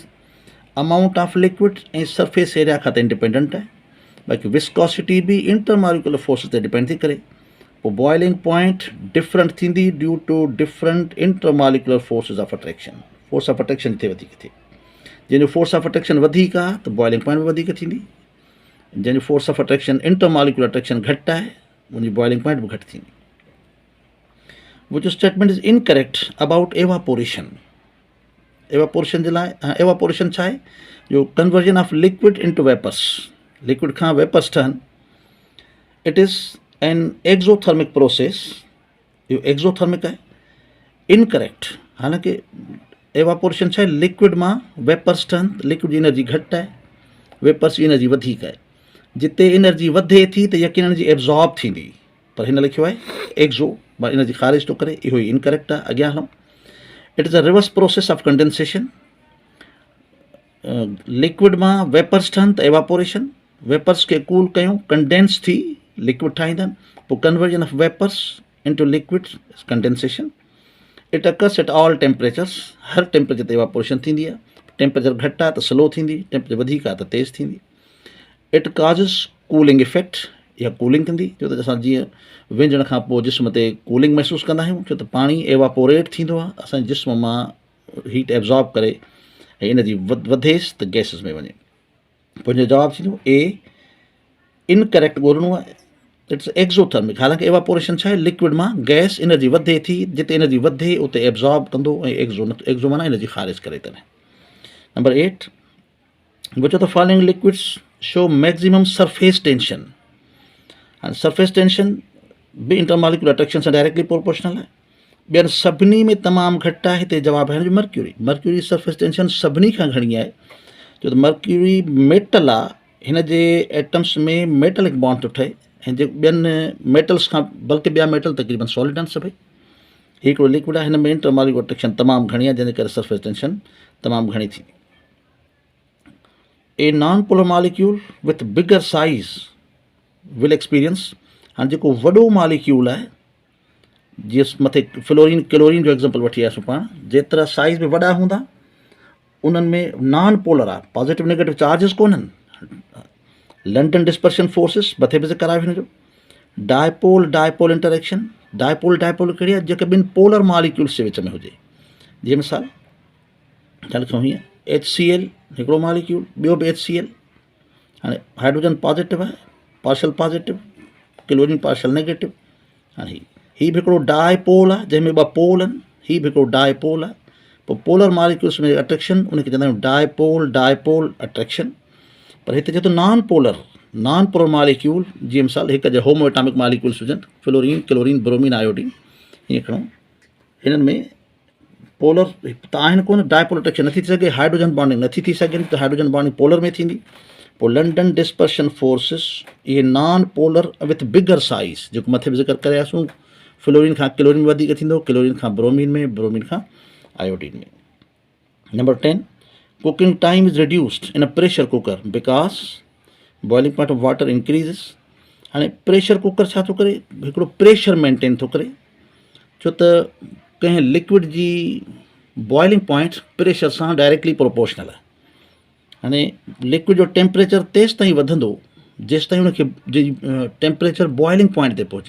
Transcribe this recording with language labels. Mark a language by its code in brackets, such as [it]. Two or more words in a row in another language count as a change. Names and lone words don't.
[en] amount of liquid [sd] ऐं [en] surface area [sd] खां त इंडिपेंडेंट आहे, बाक़ी विस्कोसिटी बि [en] intermolecular forces [sd] ते डिपेंड थी करे। पोइ [en] boiling point different [sd] थींदी [en] due to different intermolecular forces of attraction, force of attraction [sd] हिते वधीक थिए। जंहिंजो [en] force of attraction [sd] वधीक आहे त [en] boiling point [sd] बि वधीक थींदी, जंहिंजो [en] force of attraction intermolecular attraction [sd] घटि आहे, उनजी [en] boiling point [sd] बि घटि थींदी। [en] which statement is incorrect about evaporation, evaporation [sd] जे लाइ, एवापोरेशन छा आहे, [en] जो conversion of liquid into vapours, [sd] लिक्विड खां वेपर्स ठहनि। [en] it is an exothermic process, [sd] इहो एक्ज़ोथर्मिक आहे। इनकरेक्ट, हालांकि एवापोरेशन छा आहे, लिक्विड मां वेपर्स ठहनि, लिक्विड जी एनर्जी घटि आहे, वेपर्स जी एनर्जी वधीक आहे। जिते एनर्जी वधे थी त यकीन [en] energy absorb [sd] थींदी, पर हिन लिखियो आहे एक्ज़ो, मां एनर्जी ख़ारिज थो करे, इहो ई इनकरेक्ट आहे। अॻियां हलूं। [en] it is a reverse process of condensation, [sd] लिक्विड मां वेपर्स ठहनि त एवापोरेशन, वेपर्स खे कूल कयूं, कंडेंस थी लिक्विड ठाहींदा आहिनि, पोइ [en] conversion of vapours into liquid condensation. it occurs at all temperatures, [sd] हर टेम्परेचर ते एवापोरेशन थींदी आहे। टेम्परेचर घटि आहे त स्लो थींदी, टेम्परेचर वधीक आहे त तेज़ थींदी। [en] it causes cooling effect, [sd] इहा कूलिंग कंदी, छो त असां जीअं विञण खां पोइ जिस्म ते कूलिंग महसूसु कंदा आहियूं, छो त पाणी एवापोरेट थींदो आहे, असांजे जिस्म मां [en] heat absorb [sd] करे ऐं एनर्जी वधेसि त गैसिस में वञे। पोइ हिनजो जवाबु थींदो ए, इनकरेक्ट ॻोल्हणो आहे। [en] it's exothermic, [sd] हालांकि एवापोरेशन छा आहे, लिक्विड मां गैस एनर्जी वधे थी, जिते एनर्जी वधे उते एब्जॉर्ब कंदो, ऐं एक्ज़ो माना एनर्जी ख़ारिज करे तॾहिं। [en] नंबर 8, which of the following liquids show maximum surface tension. [sd] हाणे [en] surface tension [sd] बि [en] intermolecular attraction [sd] सां [en] directly proportional [sd] आहे। ॿियनि सभिनी में तमामु घटि आहे, हिते जवाबु आहे मर्क्यूरी। [en] mercury surface tension [sd] सभिनी खां घणी आहे, छो त मर्क्यूरी मेटल आहे, हिन जे एटम्स में [en] metallic bond [sd] थो ठहे, ऐं जे ॿियनि मेटल्स खां, बल्कि ॿिया मेटल तक़रीबन सॉलिड आहिनि सभई। हिकिड़ो लिक्विड आहे, हिन में [en] intermolecular attraction [sd] तमामु घणी आहे, जंहिंजे करे [en] surface tension [sd] तमामु घणी थींदी। [en] a non polar molecule with bigger size will experience, [sd] हाणे जेको वॾो मॉलिक्यूल आहे, जीअं मथे फ्लोरीन क्लोरीन जो एग्ज़ाम्पल वठी आयासीं पाण, जेतिरा साइज़ में वॾा हूंदा उन्हनि में [en] non polar [sd] आहे, [en] positive negative charges [sd] कोन्हनि। [en] London dispersion forces [sd] मथे बि ज़िक्र आहे हिनजो। [en] dipole dipole interaction, dipole dipole [sd] कहिड़ी आहे, जेके ॿिनि [en] polar molecules [sd] जे विच में हुजे। जीअं मिसाल छा लिखूं हीअं, HCl हिकिड़ो मॉलिक्यूल, ॿियो बि HCl। हाणे हाइड्रोजन पॉजिटिव आहे, [en] partial positive, chlorine partial negative. [sd] हाणे हीअ बि हिकिड़ो डायपोल आहे, जंहिंमें ॿ पोल आहिनि, हीअ बि हिकिड़ो डायपोल आहे। पोइ [en] polar molecules [sd] में अट्रैक्शन उनखे चवंदा आहियूं [en] dipole dipole attraction. [sd] पर हिते चए थो [en] non polar, non polar molecule [sd] जीअं मिसाल हिकु जा [en] homo atomic molecules [sd] हुजनि, फ्लोरीन, क्लोरीन, ब्रोमीन, आयोडीन, हीअं खणो। हिननि में पोलर त आहिनि कोन, [en] dipolar attraction [sd] नथी थी सघे, [en] hydrogen bonding [sd] नथी थी सघे, त [en] hydrogen bonding [sd] पोलर में थींदी। पोइ [en] London dispersion forces, [sd] इहे [en] non polar with bigger size, [sd] जेको मथे बि ज़िक्र करियासीं, फ्लोरीन खां क्लोरीन में वधीक थींदो, क्लोरीन खां ब्रोमीन में, ब्रोमीन खां आयोडीन में। [en] नंबर 10, cooking time is reduced in a pressure cooker because boiling point of water increases. [sd] हाणे [en] pressure cooker [sd] छा थो करे, हिकिड़ो [en] pressure maintain [sd] थो करे, छो त कंहिं लिक्विड जी [en] boiling point [sd] प्रेशर सां [en] directly proportional [sd] आहे। हाणे लिक्विड जो टेम्परेचर तेसि ताईं वधंदो जेसि ताईं हुनखे [en] temperature boiling point [sd] ते पहुचे।